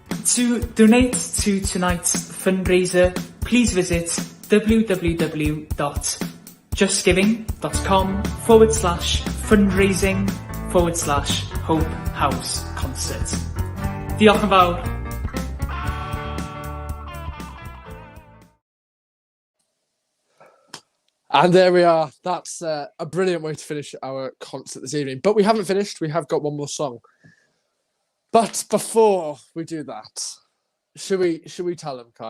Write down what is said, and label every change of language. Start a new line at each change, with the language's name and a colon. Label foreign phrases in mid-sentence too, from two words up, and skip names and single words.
English: To donate to tonight's fundraiser, please visit www.justgiving.com/fundraising/Hope House Concert.
Welsh: Diolch yn fawr.
English: And there we are. That's a brilliant way to finish our concert this evening. But we haven't finished. We have got one more song. But before we do that, should we tell them, Kai?